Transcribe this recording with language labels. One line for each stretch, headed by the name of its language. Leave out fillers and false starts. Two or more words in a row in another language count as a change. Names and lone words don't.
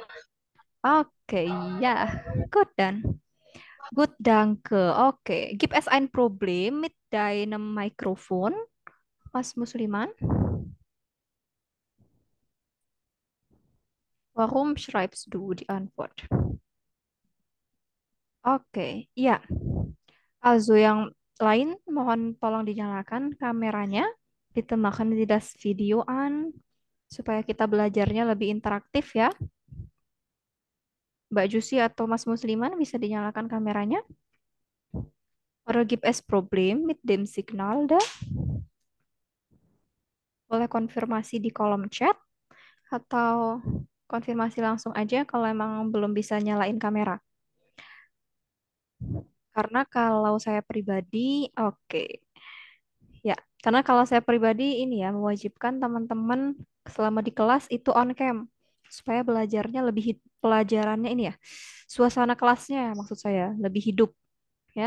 German: Okay, ja, gut dann. Gut, danke. Okay, gibt es ein Problem mit deinem Mikrofon, Mas Musliman? Warum schreibst du die Antwort?
Indonesian: Oke, ya. Also yang lain mohon tolong dinyalakan kameranya, ditembakkan di das videoan supaya kita belajarnya lebih interaktif ya. Mbak Jusi atau Mas Musliman bisa dinyalakan kameranya.
German: Oder gibt es Problem mit dem Signal dah?
Indonesian: Boleh konfirmasi di kolom chat atau konfirmasi langsung aja kalau emang belum bisa nyalain kamera. Karena kalau saya pribadi, oke. Ya, karena kalau saya pribadi ini ya mewajibkan teman-teman selama di kelas itu
English: on cam
Indonesian: supaya belajarnya lebih pelajarannya ini ya, suasana kelasnya maksud saya lebih hidup ya.